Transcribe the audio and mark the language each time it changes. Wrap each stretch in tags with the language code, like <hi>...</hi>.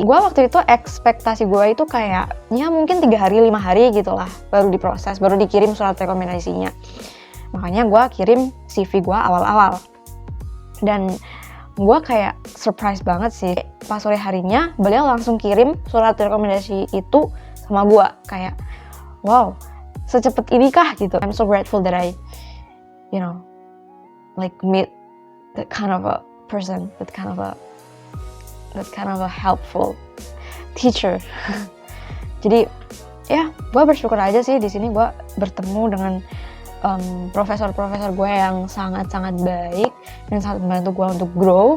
<id>Gue waktu itu ekspektasi gue itu kayak ya mungkin 3 hari 5 hari gitu lah baru diproses, baru dikirim surat rekomendasinya. Makanya gue kirim CV gue awal-awal. Dan gue kayak surprise banget sih. Pas sore harinya beliau langsung kirim surat rekomendasi itu sama gue. Kayak wow, secepat ini kah gitu.</id> <en>I'm so grateful that I like meet that kind of a person, that kind of a helpful teacher.</en> <id>Jadi ya gue bersyukur aja sih di sini gue bertemu dengan profesor-profesor gue yang sangat-sangat baik dan sangat membantu gue untuk grow.</id>